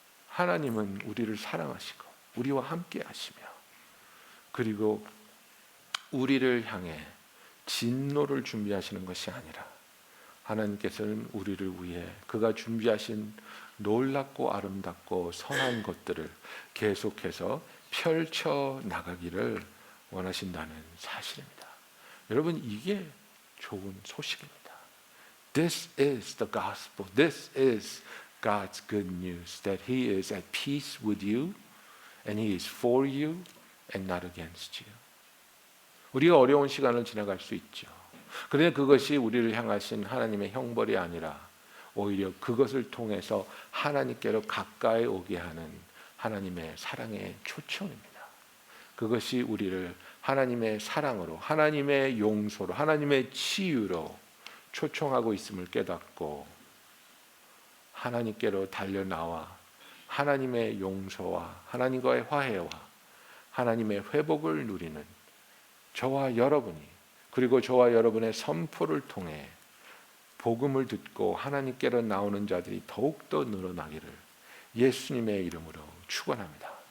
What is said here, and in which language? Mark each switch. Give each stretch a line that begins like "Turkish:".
Korean: 하나님은 우리를 사랑하시고 우리와 함께 하시며, 그리고 우리를 향해 진노를 준비하시는 것이 아니라 하나님께서는 우리를 위해 그가 준비하신 놀랍고 아름답고 선한 것들을 계속해서 펼쳐 나가기를 원하신다는 사실입니다. 여러분, 이게 좋은 소식입니다.
English: This is the gospel. This is God's good news, that He is at peace with you and He is for you and not against you.
Korean: 우리가 어려운 시간을 지나갈 수 있죠. 그런데 그것이 우리를 향하신 하나님의 형벌이 아니라 오히려 그것을 통해서 하나님께로 가까이 오게 하는 하나님의 사랑의 초청입니다. 그것이 우리를 하나님의 사랑으로, 하나님의 용서로, 하나님의 치유로 초청하고 있음을 깨닫고 하나님께로 달려나와 하나님의 용서와 하나님과의 화해와 하나님의 회복을 누리는 저와 여러분이, 그리고 저와 여러분의 선포를 통해 복음을 듣고 하나님께로 나오는 자들이 더욱더 늘어나기를 예수님의 이름으로 축원합니다.